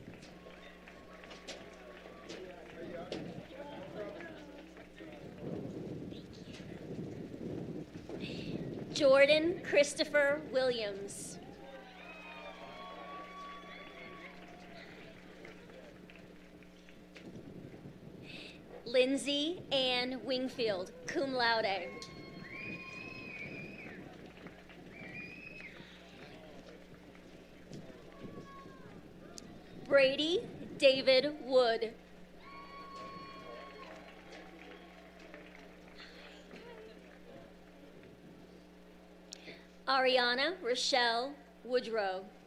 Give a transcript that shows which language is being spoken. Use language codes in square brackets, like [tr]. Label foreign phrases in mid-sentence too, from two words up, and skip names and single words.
[en] Jordan Christopher Williams. Lindsay Ann Wingfield, [la] cum laude. [en] Brady David Wood. Ariana Rochelle Woodrow.